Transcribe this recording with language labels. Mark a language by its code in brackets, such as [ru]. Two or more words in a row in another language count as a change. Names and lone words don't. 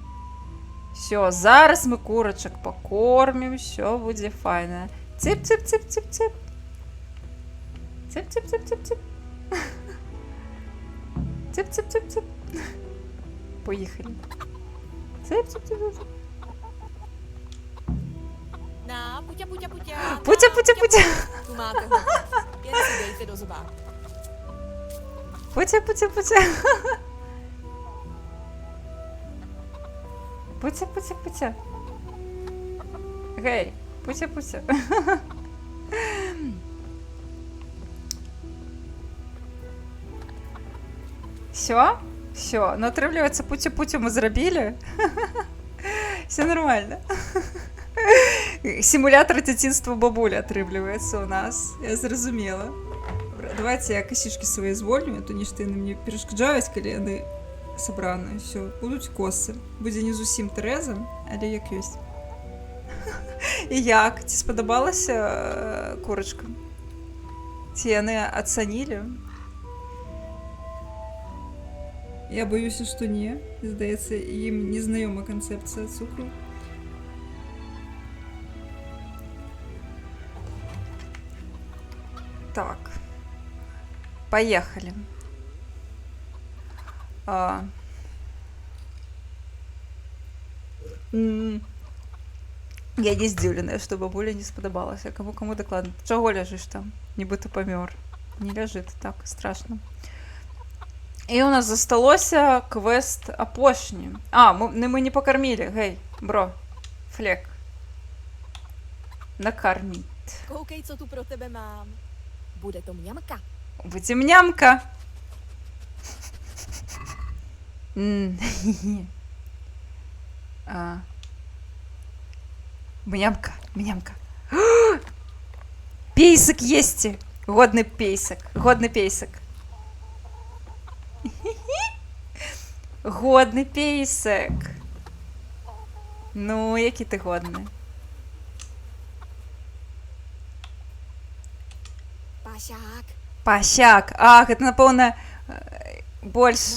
[be] Всё, зараз мы курачак пакормім. Всё будзе файна. Цып-цып-цып-цып-цып. Цып-цып-цып-цып-цып. Цып-цып-цып-цып. Поїхали. Цып-цып-цып-цып. [cs] Na, puťa, puťa, puťa. Puťa, puťa, puťa. Tu máte ho. Jen si dejte do zobáku. Puťa, puťa, puťa. Puťa, puťa, puťa. Гей, puťa, puťa. [uk] Все? Все. [be] Ну, отрывливается, путю-путю мы зрабілі. [uk] Все нормально. [be] Симулятор дзяцінства бабулі атрымліваецца у нас. Я зразумела. [uk] Давайте я косички свої звольню, [be] а то нешта яны мне перашкаджаюць, калі яны сабраныя. Все, будуць косы. Будзе не зусім Тэрэза, але як ёсць. І як? Ці спадабалася курачкам? Ці яны ацанілі? [uk] Я боюся, що ні. Здається, їм незнайома концепція цукру. Так. [ru] Поехали. [uk] Я не здивлена, что бабуля не сподобалась. А кому докладно? [ru] Чего лежишь там? [uk] Нібито помер. [ru] Не лежит, так, страшно. [be] І у нас засталося квест апошні. [ru] Мы не покормили. Гей, бро. Флек. Накормить. [cs] Koukej, co tu pro tebe mám. Bude to mňamka. [ru] Будем нямка. Мнямка, мнямка. Пейсик есть. Годный пейсик. Годный пейсик. [uk] Годний пейсик. Ну, який ти годний. [cs] Pašák. [ru] Пащак. Ах, это, напевно, больше...